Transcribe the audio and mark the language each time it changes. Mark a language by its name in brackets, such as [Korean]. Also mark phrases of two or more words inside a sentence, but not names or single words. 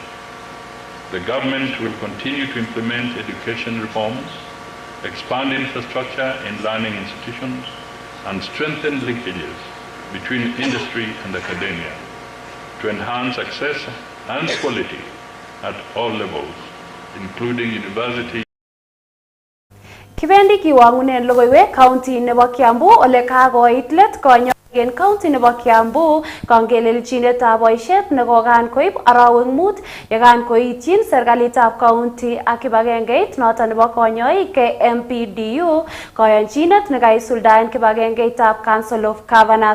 [English] The government will continue to implement education reforms, expand infrastructure in learning institutions, and strengthen linkages between industry and academia to enhance access and quality at all levels, including university. [Kalenjin] Kibendi kiwangunen logoiwek county nebo Kiambu ole kakoit let konyo en county nebo Kiambu kangelelchinetab boisiet nekokan koib arawek 5 yekan koityin serikalitab county ak kibagengeit noton nebo konyoik KMPDU koyonchinet nekaisuldaen kibagengeitab Council of Governors.